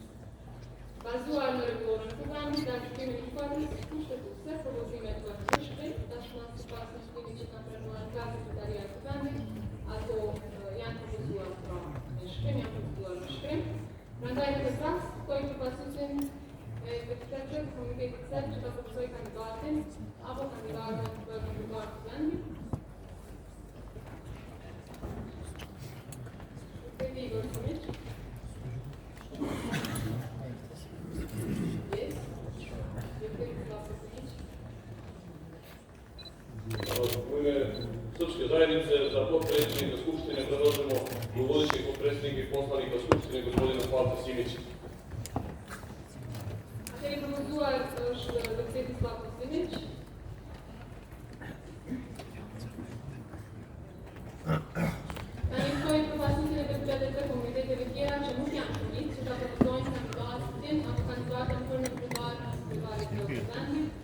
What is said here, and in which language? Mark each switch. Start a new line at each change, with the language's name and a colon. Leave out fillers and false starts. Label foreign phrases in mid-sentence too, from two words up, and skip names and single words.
Albanian: Bazuar në rregullorën e Kuvendit dhe gjykimin e gjykatës kushtetuese, propozimet bëhen në shkrim, tashmë sipas në shkrimit që ka pranuar nga Sekretaria e Kuvendit, ato janë propozuar pra në shkrim, janë propozuar në shkrim. Prandaj në këtë rast, ftoj përfaqësuesin e deputetëve të Komitetit Sel që ta propozojë kandidatin apo kandidaten për nënkretar të Kuvendit. Deputeti Igor Tomić.
Serbian: Srpske zajednice za potpredsjednika Skupštine predlažemo dugogodišnjeg potpredsjednika i poslanika Skupštine gospodina Slavka Simića.
Albanian: Atëherë propozuar është deputeti Slavko Simić. Tani ftoj përfaqësuesin e deputetëve të komiteteve tjera që nuk janë shumicë që ta propozojnë kandidatin apo kandidaten për nënkretar të Kuvendit.